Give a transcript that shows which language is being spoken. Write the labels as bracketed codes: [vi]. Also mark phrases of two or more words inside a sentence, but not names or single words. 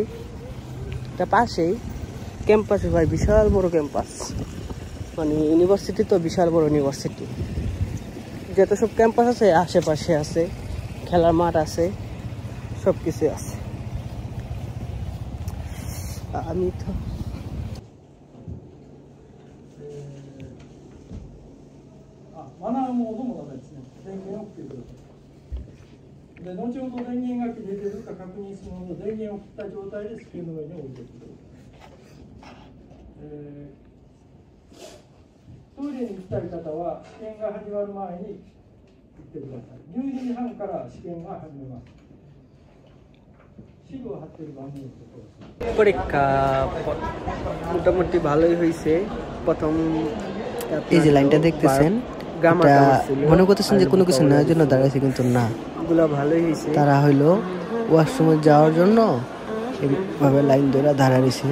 [bn] এটা পাশেই ক্যাম্পাসে ভাই বিশাল বড় ক্যাম্পাস, মানে ইউনিভার্সিটি তো বিশাল বড় ইউনিভার্সিটি। যত সব ক্যাম্পাস আছে আশেপাশে আছে, খেলার মাঠ আছে, সব কিছু আছে। আমি তো [ja] マナーも音もダメですね。電源を切ってください。で、後ほど電源が切れてるか確認するので、電源を切った状態で机の上に置いてください。トイレに行きたい方は試験が始まる前に行ってください。12時半から試験が始めます。 [bn] পরীক্ষা মোটামুটি ভালোই হয়েছে। প্রথম এই যে লাইনটা দেখতেছেন, মনে করতেছেন যে কোনো কিছু নেওয়ার জন্য দাঁড়াইছে, কিন্তু না, এগুলো ভালোই হয়েছে। তারা হইলো ওয়াশরুমে যাওয়ার জন্য এইভাবে লাইন ধরে দাঁড়াইছে।